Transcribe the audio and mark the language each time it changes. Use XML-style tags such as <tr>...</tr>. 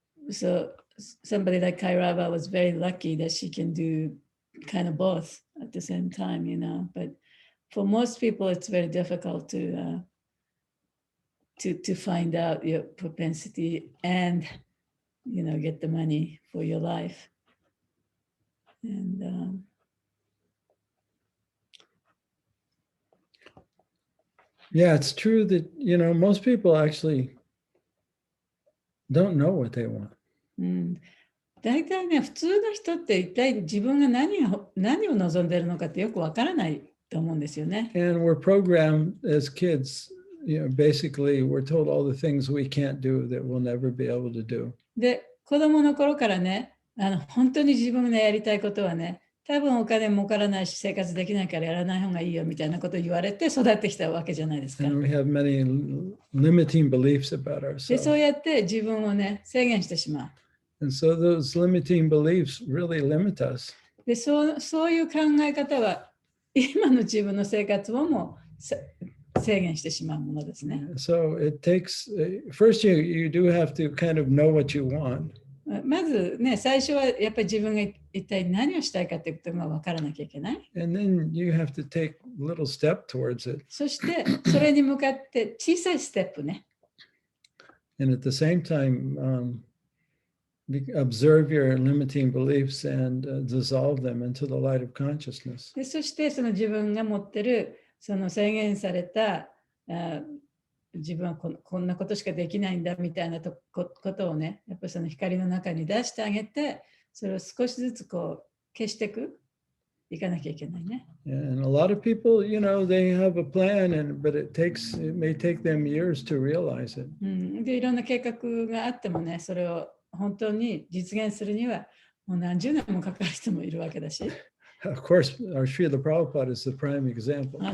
<en>So somebody like Kairava was very lucky that she can do kind of both at the same time, but for most people it's very difficult to find out your propensity and get the money for your life. And yeah, it's true that most people actually don't know what they want.</en> <ja>大体ね、普通の人って一体自分が何を望んでいるのかってよくわからないと思うんですよね。</ja> <en>And we're programmed as kids, basically we're told all the things we can't do that we'll never be able to do.</en> <ja>で、子供の頃からね、本当に自分のやりたいことはね、多分お金も儲からないし生活できないからやらない方がいいよみたいなことを言われて育ってきたわけじゃないですか。</ja> <en>And we have many limiting beliefs about</en> <ja>で、そう</ja> <en>ourselves.</en> <ja>やって自分をね、制限してしまう。</ja> <en>And so those limiting beliefs really limit us.</en> <ja>で、そういう考え方は今の自分の生活をも制限してしまうものですね。</ja> <en>So it takes, first you do have to kind of know what you want.</en> <ja>まずね、最初はやっぱり自分が一体何をしたいかということが分からなきゃいけない。</ja> <en>And then you have to take a little step towards it.</en> <ja>そしてそれに向かって小さいステップね。</ja> <en>And at the same time, observe your limiting beliefs and dissolve them into the light of consciousness.</en> <ja>でそしてその自分が持ってるその制限された自分はこんなことしかできないんだみたいなことをね、やっぱりその光の中に出してあげて、それを少しずつこう消していかなきゃいけないね。</ja> <en>And a lot of people, they have a plan, but it may take them years to realize it.</en> <ja>で、いろんな計画があってもね、それを本当に実現するにはもう何十年もかかる人もいるわけだし。</ja> <en>Of course, our Srila Prabhupada is the prime example.</en>